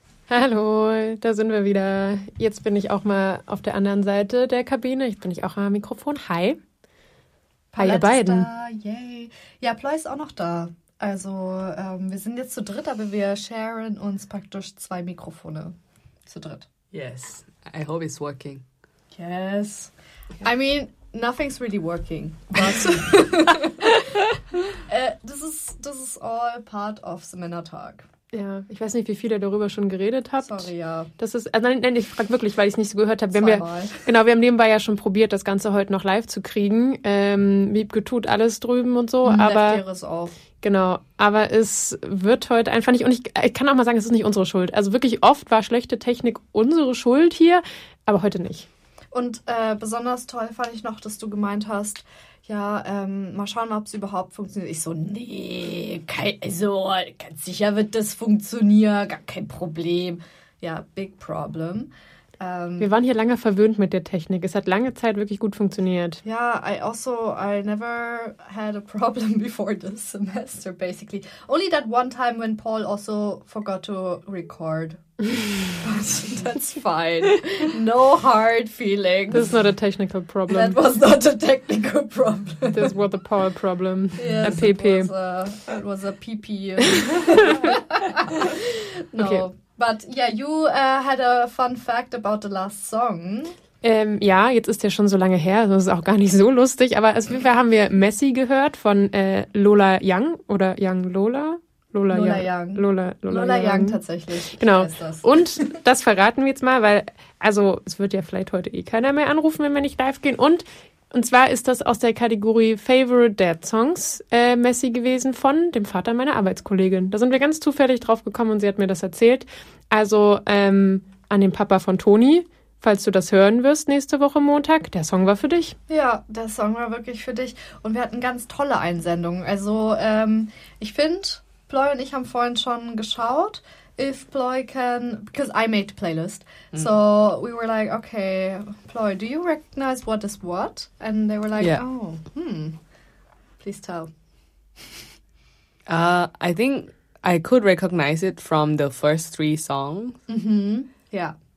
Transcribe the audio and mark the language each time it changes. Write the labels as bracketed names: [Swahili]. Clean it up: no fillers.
[German] Hallo, da sind wir wieder. Jetzt bin ich auch mal auf der anderen Seite der Kabine. Jetzt bin ich auch am Mikrofon. Hi. Hi, ihr beiden. Yay. Ja, Ploy ist auch noch da. Also, wir sind jetzt zu dritt, aber wir sharen uns praktisch 2 Mikrofone zu dritt. [English] Yes. I hope it's working. Yes. I mean, nothing's really working, but this is all part of the Männertag. [German] Ja, ich weiß nicht, wie viel ihr darüber schon geredet habt. Sorry, ja. Das ist, also nein, ich frage wirklich, weil ich es nicht so gehört habe. Zweimal. Genau, wir haben nebenbei ja schon probiert, das Ganze heute noch live zu kriegen. Wiebke tut alles drüben und so, aber es auf. Genau, aber es wird heute einfach nicht, und ich kann auch mal sagen, es ist nicht unsere Schuld. Also wirklich oft war schlechte Technik unsere Schuld hier, aber heute nicht. Und besonders toll fand ich noch, dass du gemeint hast, ja, mal schauen, ob es überhaupt funktioniert. Ich so, nee, ganz sicher wird das funktionieren, gar kein Problem. [English] Ja, big problem. [German] Wir waren hier lange verwöhnt mit der Technik. Es hat lange Zeit wirklich gut funktioniert. [English] Ja, I never had a problem before this semester, basically. Only that one time when Paul also forgot to record. That's fine. No hard feelings. This is not a technical problem. That was not a technical problem. This was a Paul problem. Yes, a PP. It was a PP. No. Okay. But yeah, you had a fun fact about the last song. [German] Ja, jetzt ist der schon so lange her, das ist auch gar nicht so lustig, aber auf jeden Fall haben wir Messi gehört von Lola Young oder Young Lola? Lola Young tatsächlich. Genau. Ich weiß das. Und das verraten wir jetzt mal, weil, also es wird ja vielleicht heute eh keiner mehr anrufen, wenn wir nicht live gehen. Und zwar ist das aus der Kategorie Favorite Dad Songs Messi gewesen von dem Vater meiner Arbeitskollegin. Da sind wir ganz zufällig drauf gekommen und sie hat mir das erzählt. Also an den Papa von Toni, falls du das hören wirst nächste Woche Montag, der Song war für dich. Ja, der Song war wirklich für dich. Und wir hatten ganz tolle Einsendungen. Also ich finde, Ploy und ich haben vorhin schon geschaut, [English] if Ploy can, because I made the playlist. So we were like, okay, Ploy, do you recognize what is what? And they were like, yeah. Please tell. I think I could recognize it from the first three songs. Mm-hmm. Yeah.